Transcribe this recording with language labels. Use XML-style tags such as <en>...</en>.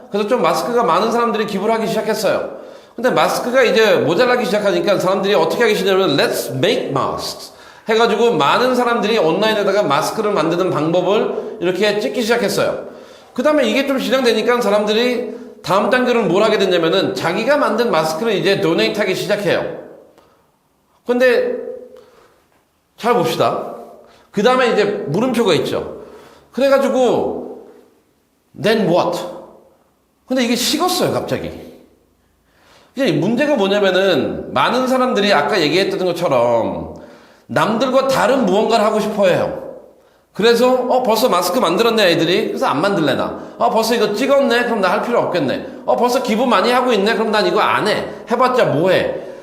<ko>그래서 좀 마스크가 많은 사람들이 기부를 하기 시작했어요. 근데 마스크가 이제 모자라기 시작하니까 사람들이 어떻게 하기 시작하냐면</ko> <en>Let's make masks</en> <ko>해가지고 많은 사람들이 온라인에다가 마스크를 만드는 방법을 이렇게 찍기 시작했어요. 그 다음에 이게 좀 진행되니까 사람들이 다음 단계로 뭘 하게 됐냐면은 자기가 만든 마스크를 이제 도네이트 하기 시작해요. 근데 잘 봅시다. 그 다음에 이제 물음표가 있죠. 그래가지고</ko> <en>then what?</en> <ko>근데 이게 식었어요, 갑자기. 이제 문제가 뭐냐면은 많은 사람들이 아까 얘기했던 것처럼 남들과 다른 무언가를 하고 싶어 해요. 그래서 벌써 마스크 만들었네 애들이. 그래서 안 만들래나. 벌써 이거 찍었네. 그럼 나 할 필요 없겠네. 벌써 기부 많이 하고 있네. 그럼 난 이거 안 해. 해봤자 뭐해.</ko>